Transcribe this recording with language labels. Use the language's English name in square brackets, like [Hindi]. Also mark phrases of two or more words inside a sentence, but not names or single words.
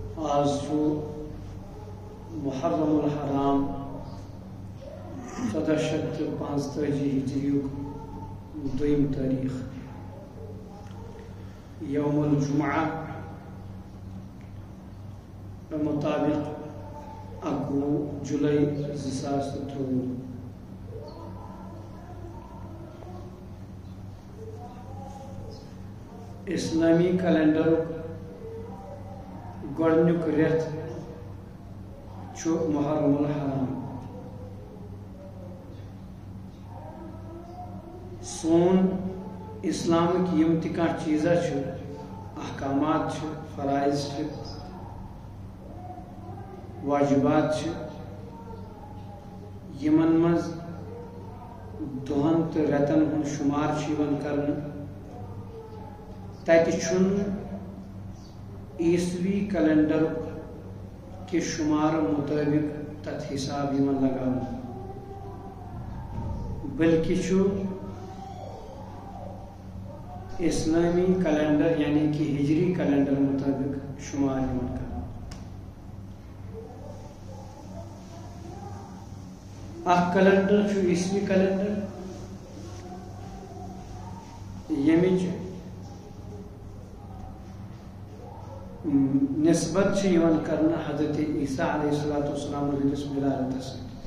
[Kashmiri] آز محرم الحرام 1445 ہجری دویم تاریخ [Arabic] یوم الجمعہ [Kashmiri] مطابق 11 جولائی 2023 اسلامی کیلنڈر گۄڈنیُک رٮ۪تھ چھُ محرم الحرام سون اسلامک یم تہِ کانٛہہ چیٖزا چھِ احکامات چھِ فرائض چھِ واجبات چھِ یمن منٛز دۄہن تہٕ رٮ۪تن ہُنٛد شُمار چھُ یِوان کرنہٕ تتہِ چھُنہٕ [Urdu] عیسوی کیلنڈر کے شمار مطابق [Kashmiri] تت حساب یوان لگاونہٕ بلکہ چھُ اسلامی کیلنڈر یعنی کہ ہجری کیلنڈر مطابق شمار یوان کرنہٕ اکھ کیلنڈر چھُ عیسوی کیلنڈر ییٚمِچ نسبت چھِ یوان کرنہٕ حضرت عیسیٰ [Arabic] علیہ السلام [Kashmiri] ہٕنٛدِس ولادتس سۭتۍ